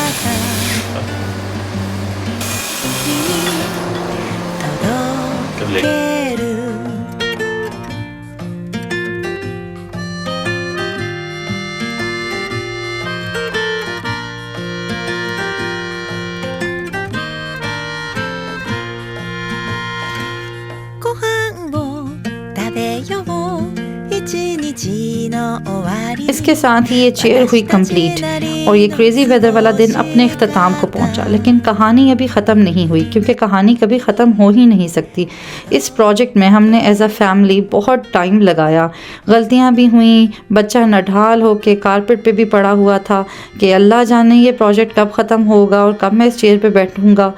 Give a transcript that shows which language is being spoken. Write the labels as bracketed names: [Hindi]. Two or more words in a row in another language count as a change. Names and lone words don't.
[Japanese] 君に届けるご飯を食べよう一日の終わり [Hindi] इसके साथ ही ये चेयर हुई कंप्लीट और ये [English] crazy weather [Hindi] वाला दिन अपने अख्ताम को पहुंचा। लेकिन कहानी अभी ख़त्म नहीं हुई क्योंकि कहानी कभी ख़त्म हो ही नहीं सकती। इस प्रोजेक्ट में हमने [English] as a family [Hindi] बहुत टाइम लगाया, गलतियां भी हुई, बच्चा नढाल हो के कारपेट पे भी पड़ा हुआ था कि अल्लाह जाने ये प्रोजेक्ट कब ख़त्म होगा और कब मैं इस चेयर पर बैठूँगा।